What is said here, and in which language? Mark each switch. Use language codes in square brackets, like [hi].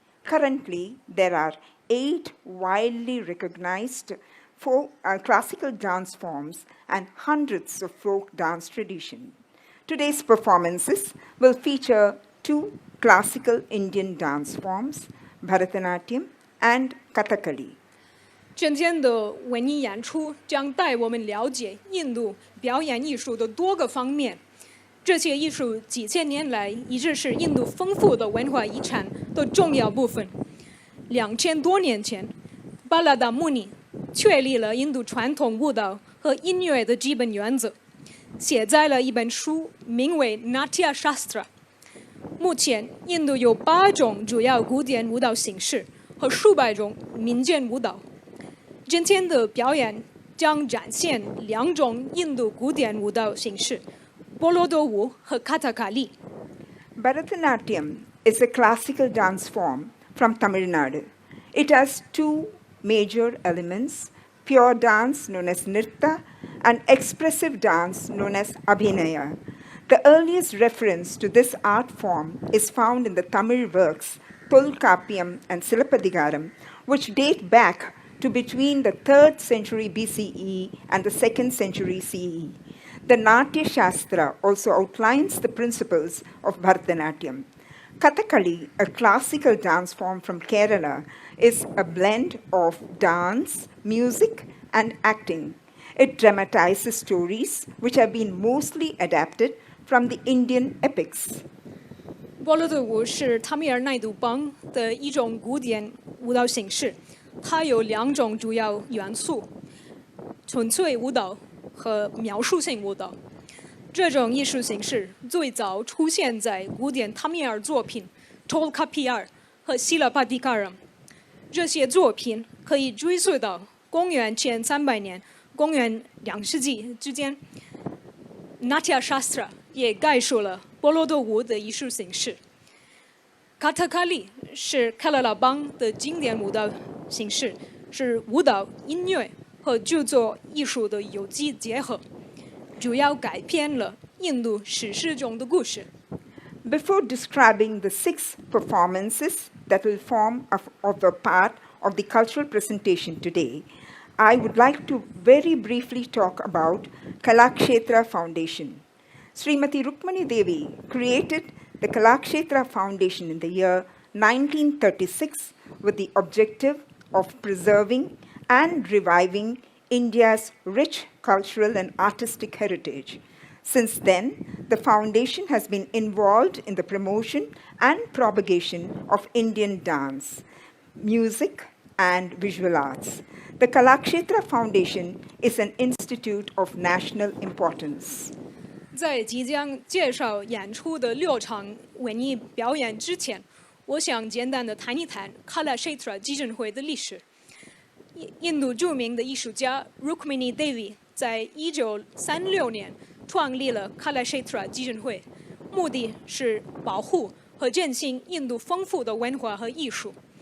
[en] Currently, there are 8 widely recognized classical dance forms and hundreds of folk dance traditions. Today's performances will feature 2 classical Indian dance forms, Bharatanatyam and Kathakali. [zh] 今天的文艺演出将带我们了解印度表演艺术的多个方面。这些艺术几千年来一直是印度丰富的文化遗产的重要部分。 2000多年前，巴拉达穆尼确立了印度传统舞蹈和音乐的基本原则，写在了一本书，名为《Natya Shastra》。目前，印度有8种主要古典舞蹈形式和数百种民间舞蹈。今天的表演将展现2种印度古典舞蹈形式：波罗多舞和卡塔卡利。 [en] Bharatanatyam is a classical dance form from Tamil Nadu. It has 2 major elements: pure dance known as nritta and expressive dance known as abhinaya. The earliest reference to this art form is found in the Tamil works Tolkappiyam and Silappadigaram, which date back to between the 3rd century BCE and the 2nd century CE. The Natya Shastra also outlines the principles of Bharatanatyam. Kathakali, a classical dance form from Kerala, is a blend of dance, music, and acting. It dramatizes stories which have been mostly adapted from the Indian epics. [zh] 波罗多舞是塔米尔奈杜邦的一种古典舞蹈形式，它有2种主要元素：纯粹舞蹈和描述性舞蹈。这种艺术形式最早出现在古典塔米尔作品《Tolkappiyam》和《Silappadigaram》。这些作品可以追溯到公元前300年、公元2世纪之间。 Natya Shastra 也概述了波罗多舞的艺术形式。卡塔卡利是喀拉拉邦的经典舞蹈形式，是舞蹈、音乐和著作艺术的有机结合，主要改编了印度史诗中的故事。 [en] Before describing the 6 performances that will form a part of the cultural presentation today, I would like to very briefly talk about Kalakshetra Foundation. Srimati Rukmani Devi created the Kalakshetra Foundation in the year 1936 with the objective of preserving and reviving India's rich cultural and artistic heritage. Since then, the foundation has been involved in the promotion and propagation of Indian dance, music, and visual arts. The Kalakshetra Foundation is an institute of national importance. [zh] 在即将介绍演出的6场文艺表演之前，我想简单的谈一谈 Kalakshetra 基金会的历史。印度著名的艺术家 Rukmini Devi 在1936年创立了 Kalakshetra 基金会，目的是保护和振兴印度丰富的文化和艺术。